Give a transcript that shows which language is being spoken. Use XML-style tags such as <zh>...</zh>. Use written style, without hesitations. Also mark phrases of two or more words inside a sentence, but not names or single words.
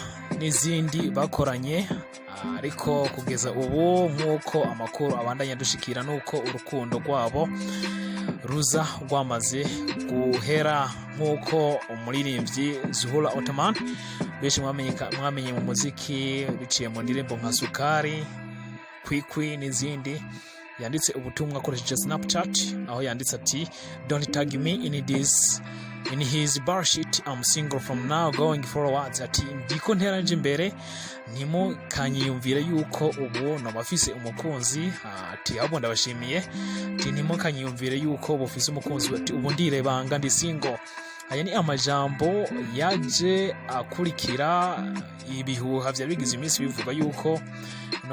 <rn>n'izindi bakoranye, ariko kugeza ubu nk'uko amakuru abandanya dushikira nuko urukundo rwabo ruza rwamaze guhera, nk'uko umuririmbyi Zuhura Ottoman benshi mwamenye mu muziki biciye mu ndirimbo nka Sukari, Kwikwi n'izindi, yanditse ubutumwa akoresheje Snapchat aho yanditse ati</rn> <en>"Don't tag me in his bullshit, I'm single from now going forward."</en> <rn>Ati ndiko nteranje imbere, ntimukanyiyumvire yuko ubu nabafise umukunzi. Ati ahubwo ndabashimiye, ati ntimukanyiyumvire yuko bufise umukunzi, ati ubu ndirebanga ndi single. Aya ni amajambo yaje akurikira ibihuha vya bigize iminsi bivuga yuko no</rn>